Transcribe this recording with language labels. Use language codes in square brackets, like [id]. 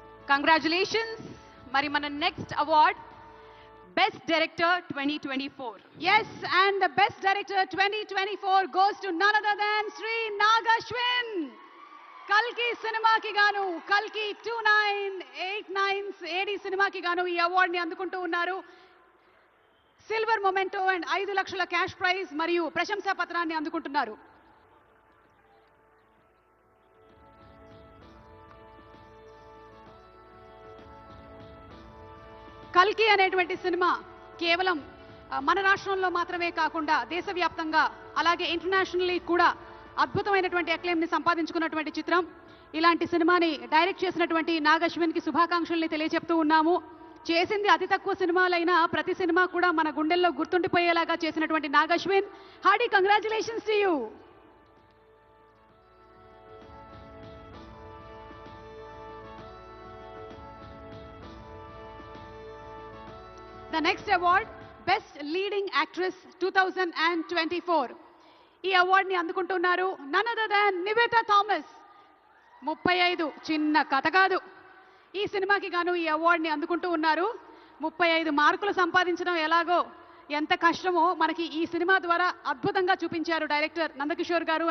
[te] Congratulations. మరి మన next award best director 2024. [en] Yes, and the best director 2024 goes to none other than Sri Nag Ashwin. [te] కల్కి సినిమాకి గాను, కల్కి 2989 AD సినిమాకి గాను ఈ అవార్డ్ ని అందుకుంటూ ఉన్నారు. సిల్వర్ మొమెంటో అండ్ 5 లక్షల క్యాష్ ప్రైజ్ మరియు ప్రశంసా పత్రాన్ని అందుకుంటున్నారు. కల్కి అనేటువంటి సినిమా కేవలం మన రాష్ట్రంలో మాత్రమే కాకుండా దేశవ్యాప్తంగా అలాగే ఇంటర్నేషనల్లీ కూడా అద్భుతమైనటువంటి అక్లెయిమ్ ని సంపాదించుకున్నటువంటి చిత్రం. ఇలాంటి సినిమాని డైరెక్ట్ చేసినటువంటి నాగ్ అశ్విన్ కి శుభాకాంక్షల్ని తెలియజెప్తూ ఉన్నాము. చేసింది అతి తక్కువ సినిమాలైనా ప్రతి సినిమా కూడా మన గుండెల్లో గుర్తుండిపోయేలాగా చేసినటువంటి Nag Ashwin, [en] Hearty congratulations to you. The next award, Best Leading Actress 2024. [te] ఈ అవార్డ్ ని అందుకుంటున్నారు [en] none other than [te] Nivetha Thomas. 35 చిన్న కథ కాదు. ఈ సినిమాకి గాను ఈ అవార్డ్ ని అందుకుంటూ ఉన్నారు. 35 మార్కులు సంపాదించడం ఎలాగో ఎంత కష్టమో మనకి ఈ సినిమా ద్వారా అద్భుతంగా చూపించారు డైరెక్టర్ నందకిషోర్ గారు.